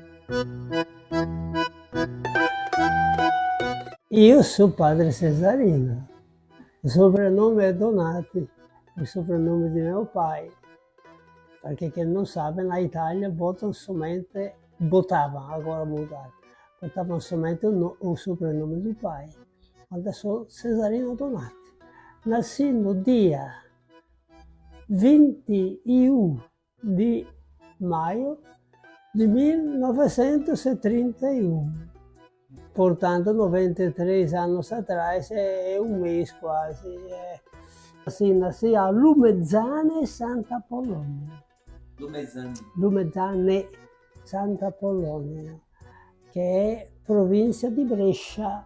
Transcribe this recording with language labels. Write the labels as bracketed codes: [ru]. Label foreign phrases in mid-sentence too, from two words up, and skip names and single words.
[pt] Io sou padre Cesarino, o sobrenome é Donati, o sobrenome [it] di mio [pt] pai, perché quem não sabe, na Itália botam somente, botavam, agora mudaram, botavam somente o sobrenome do pai. Quando sou Cesarino Donati. Nasci no dia 21 di maio di 1931. Portanto, 93 anos atrás é um mês quase. Assim, nasci a Lumezzane, Santa Apollonia. Lumezzane, Santa Apollonia, que é província de Brescia.